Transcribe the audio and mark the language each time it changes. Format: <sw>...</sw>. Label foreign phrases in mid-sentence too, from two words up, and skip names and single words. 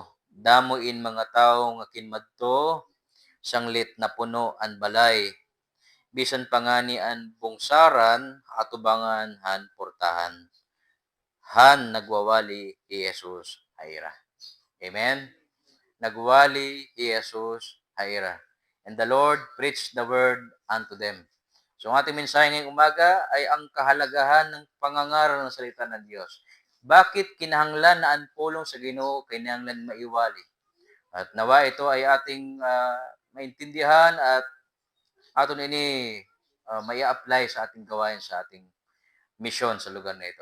<war>Damuin mga tao nga kinmadto sanglit na puno an balay. Bisan pangani an bungsaran atubangan han portahan. Han nagwawali ni Jesus hayra. Amen. Nagwali ni Jesus hayra.</war> <en>And the Lord preached the word unto them.</en> <tl>So ang ating mensahe ngayong umaga ay ang kahalagahan ng pangangaral ng salita ng Diyos.</tl> <ceb>Bakit kinahanglan na ang pulong sa Ginoo kinahanglan maiwali?</ceb> <tl>At nawa ito ay ating maintindihan at</tl> <war>aton ini mai-apply</war> <tl>sa ating gawain sa ating misyon sa lugar na ito.</tl>